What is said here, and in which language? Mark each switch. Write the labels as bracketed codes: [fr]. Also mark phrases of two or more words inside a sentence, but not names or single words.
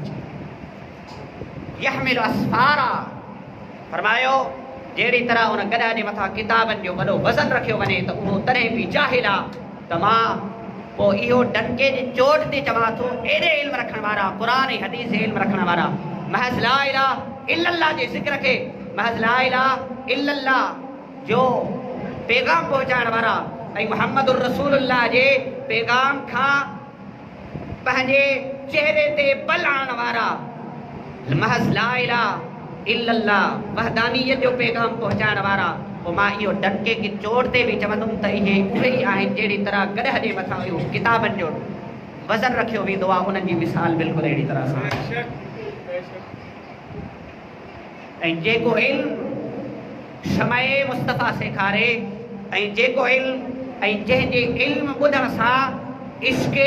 [ar] يحمل أسفارا, [sd] फरमायो जहिड़ी तरह उन गॾह जे मथां किताबनि जो वॾो वज़न रखियो वञे त उहो तॾहिं बि जाहिल आहे। त मां पोइ इहो डंके जी चोट ते चवां थो, एॾे इल्म रखण वारा, क़ुरान ऐं हदीस जे इल्म रखण वारा, महज़ [ar] لا إله إلا الله [sd] जे ज़िक्र खे, महज़ [ar] لا إله إلا الله [sd] जो पैगाम पहुचाइण वारा ऐं [ar] محمد رسول الله [sd] जे पैगाम खां पंहिंजे चेहरे ते बल आणण वारा, महज़ [ar] لا إله إلا الله [sd] वहदानियत जो पैगाम पहुचाइण वारा, पोइ मां इहो डंके की चोट ते बि चवंदुमि त इहे उहे ई आहिनि जहिड़ी तरह गॾह जे मथां इहो किताबनि जो वज़न रखियो वेंदो आहे, उन्हनि जी मिसाल बिल्कुलु अहिड़ी तरह सां। ऐं जेको इल्मु शमए मुस्तफ़ा सेखारे, ऐं जेको इल्मु ऐं जंहिंजे इल्मु ॿुधण सां इश्क़े